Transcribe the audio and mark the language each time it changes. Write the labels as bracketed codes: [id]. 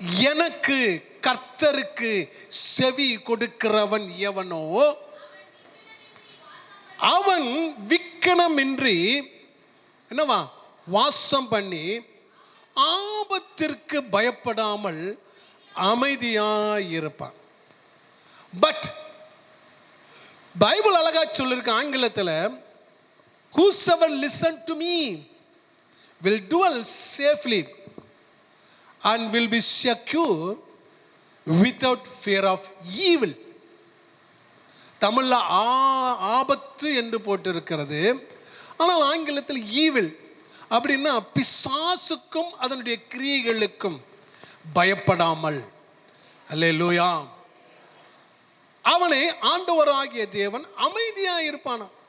[ta] எனக்கு கர்த்தருக்கு செவி கொடுக்கிறவன் எவனோ அவன் விக்கனமின்றி என்னவா வாசம் பண்ணி ஆபத்திற்கு பயப்படாமல் அமைதியாயிருப்பான். பட் பைபிள் அழகா சொல்லிருக்கு ஆங்கிலத்தில், [en] whosoever listen to me will dwell safely and will be secure without fear of evil. [ta] தமிழ்ல ஆபத்து என்று போட்டிருக்கிறது, ஆனால் ஆங்கிலத்தில் ஈவில் அப்படின்னா பிசாசுக்கும் அதனுடைய கிரியைகளுக்கும் பயப்படாமல். அல்லேலூயா. அவனை ஆண்டவராகிய தேவன் அமைதியாக இருப்பானா.